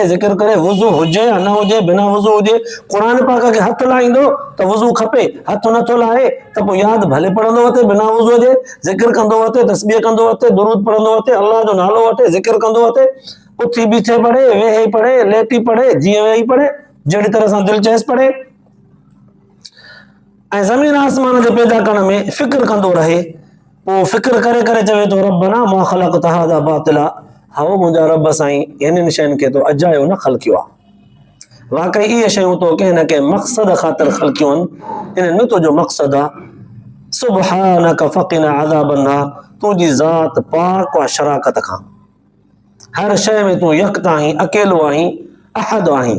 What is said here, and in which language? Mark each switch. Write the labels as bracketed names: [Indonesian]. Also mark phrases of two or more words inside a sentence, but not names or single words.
[Sindhi] ज़िक्र करे, वुज़ू हुजे या न हुजे, बिना वुज़ू हुजे, क़ुर पाक खे हथ लाहींदो त वुज़ू खपे, हथ नथो लाहे त पोइ यादि भले पढ़ंदो वते बिना वुज़ू जे, ज़िक्र कंदो वते, तस्बीह कंदो वते, दुरूद पढ़ंदो वते, अल्लाह जो नालो वठे, ज़िक्र कंदो वते, उथी बीठे पढ़े, वेही पढ़े, लेटी पढ़े, जीअं वेही पढ़े, जहिड़ी तरह सां दिलि चएसि पढ़े, ऐं ज़मीन आसमान जे पैदा करण में फिक्र कंदो रहे। पोइ फिक्र करे करे चवे थो [Arabic] ربنا ما خلقت هذا باطلا, [Sindhi] हाओ मुंहिंजा रब साईं हिननि शयुनि खे तो अजायो न ख़लक़ियो आहे, वाकई इहे शयूं तो कंहिं न कंहिं मक़सद ख़ातिर ख़लक़ियूं आहिनि, इन्हनि में तुंहिंजो मक़सद आहे। [Arabic] سبحانك فقنا عذاب النار, [Sindhi] तुंहिंजी ज़ात पाक आहे शराकत खां, हर शइ में तूं यकता आहीं, अकेलो आहीं, अहद आहीं।